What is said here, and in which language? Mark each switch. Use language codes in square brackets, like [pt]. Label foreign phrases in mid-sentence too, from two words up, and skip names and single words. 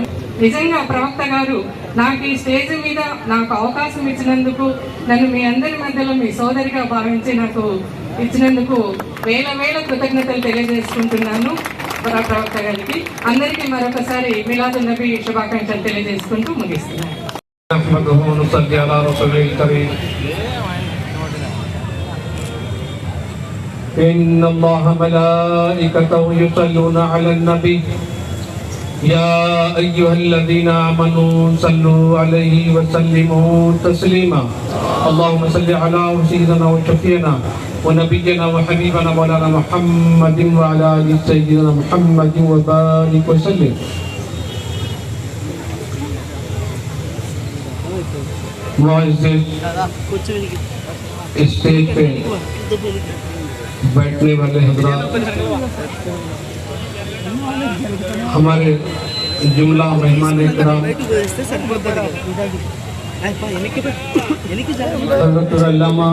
[te] నిజంగా ప్రవక్త గారు నాకు ఈ స్టేజ్ మీద నాకు అవకాశం ఇచ్చినందుకు, నన్ను మీ అందరి మధ్యలో మీ సోదరిగా భావించి నాకు ఇచ్చినందుకు వేల వేల కృతజ్ఞతలు తెలియజేసుకుంటున్నాను ప్రవక్త గారికి. అందరికీ మరొకసారి మిలాదున్ నబీ శుభాకాంక్షలు తెలియజేసుకుంటూ ముగిస్తున్నాను. [ar] إن الله ملائكته يصلون على النبي يا أيها الذين آمنوا صلوا عليه وسلموا تسليما اللهم صل على سيدنا وشفيعنا ونبينا وحبيبنا مولانا محمد وعلى آل سيدنا محمد وبارك وسلم. [ur] معزز اسٹیج پہ بیٹھنے والے حضرات، ہمارے جملہ مہمان اکرام، حضرت علامہ